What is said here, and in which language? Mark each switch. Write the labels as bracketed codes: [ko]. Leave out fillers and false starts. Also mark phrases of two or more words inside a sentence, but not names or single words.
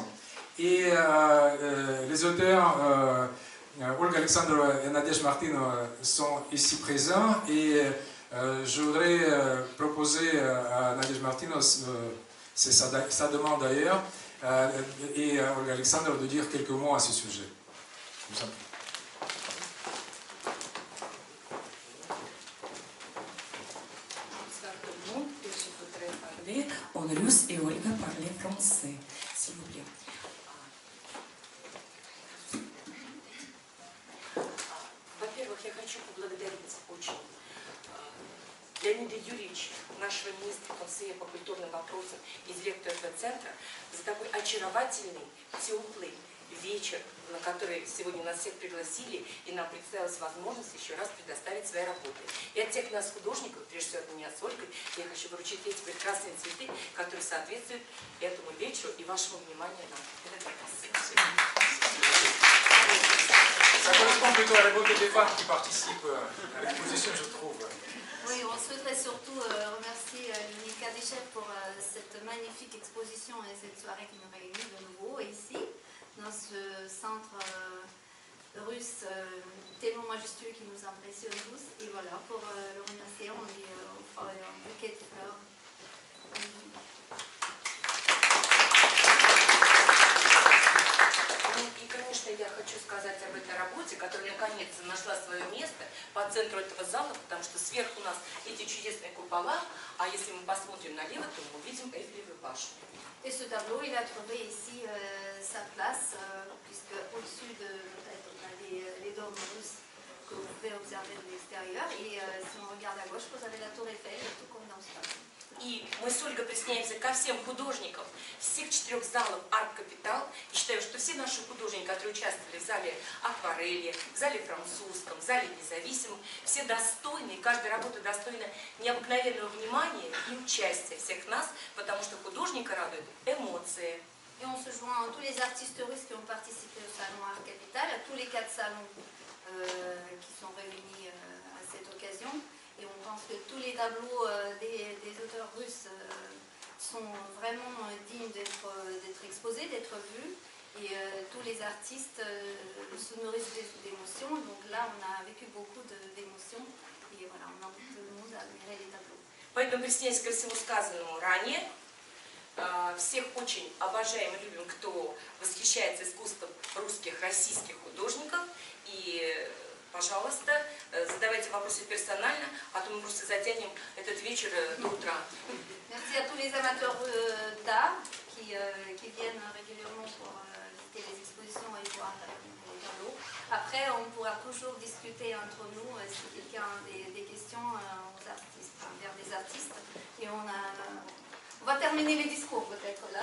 [fr] Et les auteurs Olga Alexandrova et Nadezhda Martinova sont ici présents, et je voudrais proposer à Nadezhda Martinova, c'est sa demande d'ailleurs, et à Olga Alexandrova de dire quelques mots à ce sujet. Bonsoir tout le monde, je voudrais parler en russe et Olga parler français, s'il vous plaît. [ru] Во-первых, я хочу поблагодарить очень Леонида Юрьевича, нашего министра консея по культурным вопросам и директора этого центра, за такой очаровательный, теплый вечер, на который сегодня нас всех пригласили, и нам представилась возможность еще раз предоставить свои работы. И от всех нас, художников, прежде всего от меня с Ольгой, я хочу вручить эти прекрасные цветы, которые соответствуют этому вечеру и вашему вниманию нам. Это для вас. [fr] Ça correspond plutôt à la beauté des femmes qui participent à l'exposition, je trouve. Oui, on souhaiterait surtout remercier Leonid Kadyshev pour cette magnifique exposition et cette soirée qui nous réunit de nouveau ici, dans ce centre russe tellement majestueux qui nous impressionne tous. Et voilà, pour le remercier, on lui offre un bouquet de fleurs. [ru] И, конечно, я хочу сказать об этой работе, которая наконец нашла свое место по центру этого зала, потому что сверху у нас эти чудесные купола, а если мы посмотрим налево, то мы увидим Эйфелевую башню. [fr] Et ce tableau, il a trouvé ici sa place, puisque au-dessus de nos têtes, on a les dômes russes que vous pouvez observer de l'extérieur. Et si on regarde à gauche, vous avez la tour Eiffel, tout comme dans ce tableau. [ru] И мы с Ольгой присоединяемся ко всем художникам всех 4 залов Арт Капитал. И считаю, что все наши художники, которые участвовали в зале акварели, в зале французском, в зале независимом, все достойны, и каждая работа достойна необыкновенного внимания и участия всех нас, потому что художника радуют эмоции. [fr] Et on se joint à tous les artistes russes qui ont participé au salon Art Capital, à tous les 4 salons qui sont réunis à cette occasion. Et on pense que tous les tableaux des auteurs russes sont vraiment dignes d'être exposés, d'être vus. Et tous les artistes se nourrissent d'émotions. Donc là, on a vécu beaucoup d'émotions. Et voilà, on invite tout le monde à admirer les tableaux. [ru] Поэтому, присоединяясь ко всему сказанному ранее, Всех очень обожаем и любим, кто восхищается искусством русских, российских художников. И, пожалуйста, задавайте вопросы персонально, а то мы просто затянем этот вечер до утра. [fr] Merci à tous les amateurs d'art qui viennent régulièrement pour visiter les expositions et voir les tableaux. Après, on pourra toujours discuter entre nous si quelqu'un a des questions aux artistes, vers des artistes. Et on va terminer les discours peut-être là.